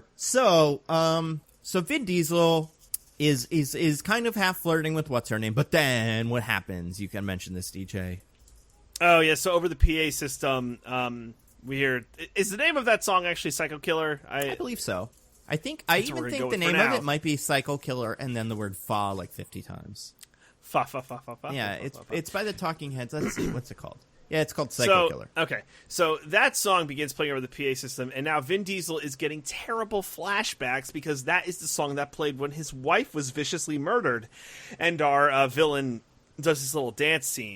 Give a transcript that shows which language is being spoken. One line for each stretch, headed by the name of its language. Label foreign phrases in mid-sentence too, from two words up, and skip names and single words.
English: So Vin Diesel is kind of half flirting with what's her name, but then what happens? You can mention this, DJ. Oh yeah. So over the PA system, we hear. Is the name of that song actually "Psycho Killer"? I believe so. I even we're gonna think go the with for name of now. it might be Psycho Killer, and then the word "fa" like 50 times. Fa fa fa fa fa. Yeah, fa, fa, fa. it's by the Talking Heads. Let's see, what's it called? Yeah, it's called Psycho Killer. Okay, so that song begins playing over the PA system, and now Vin Diesel is getting terrible flashbacks because that is the song that played when his wife was viciously murdered, and our villain does this little dance scene.